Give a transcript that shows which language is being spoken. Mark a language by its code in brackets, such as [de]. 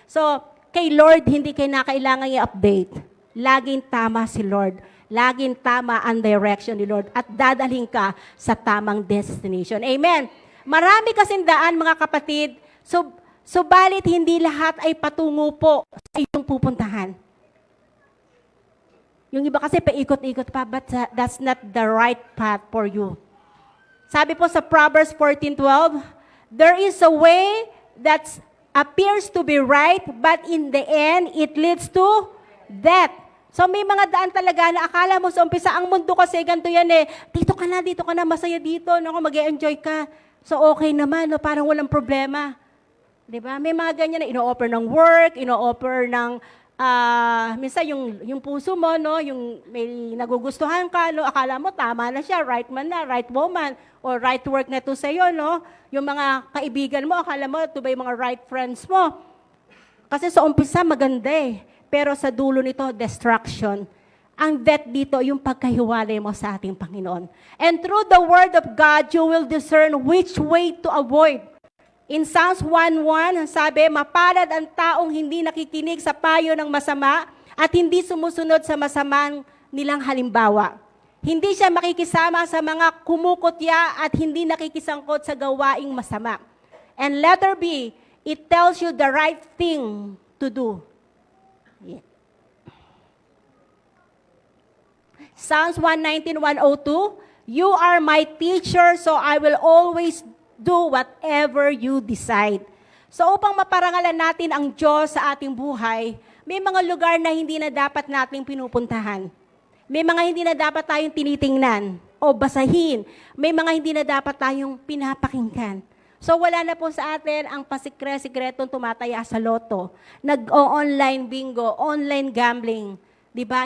[tl] So kay Lord hindi kayo kailangan i-update. Laging tama si Lord. Laging tama ang direction ni Lord at dadalhin ka sa tamang destination. Amen. Marami kasing daan, mga kapatid. Subalit hindi lahat ay patungo po sa iyong pupuntahan. Yung iba kasi paikot-ikot pa, [en] but that's not the right path for you. [tl] Sabi po sa [en] Proverbs 14:12, there is a way that appears to be right, but in the end, it leads to death. [tl] So may mga daan talaga na akala mo sa umpisa, ang mundo kasi ganito yan eh. Dito ka na, masaya dito, no, mag-e-enjoy ka. So okay naman, no, parang walang problema. 'Di ba? May mga ganyan na ino-offer ng work, ino-offer ng minsan yung puso mo, no, yung may nagugustuhan ka, no, akala mo tama na siya, right man na, [en] right woman, or right work [tl] na to sa iyo, no. Yung mga kaibigan mo, akala mo ito ba yung mga [en] right friends [tl] mo? Kasi sa umpisa maganda eh, pero sa dulo nito destruction. Ang death dito, yung pagkahiwalay mo sa ating Panginoon. [en] And through the Word of God, you will discern which way to avoid. [tl] In Psalms 1:1, sabi, mapalad ang taong hindi nakikinig sa payo ng masama at hindi sumusunod sa masamang nilang halimbawa. Hindi siya makikisama sa mga kumukutya at hindi nakikisangkot sa gawaing masama. [en] And letter B, it tells you the right thing to do. Yeah. Psalms 119:102, you are my teacher, so I will always do whatever you decide. [tl] So upang maparangalan natin ang Diyos sa ating buhay, may mga lugar na hindi na dapat nating pinupuntahan. May mga hindi na dapat tayong tinitingnan o basahin. May mga hindi na dapat tayong pinapakinggan. So wala na po sa atin ang pasikre-sikretong tumataya sa loto, nag-online bingo, online gambling. Diba?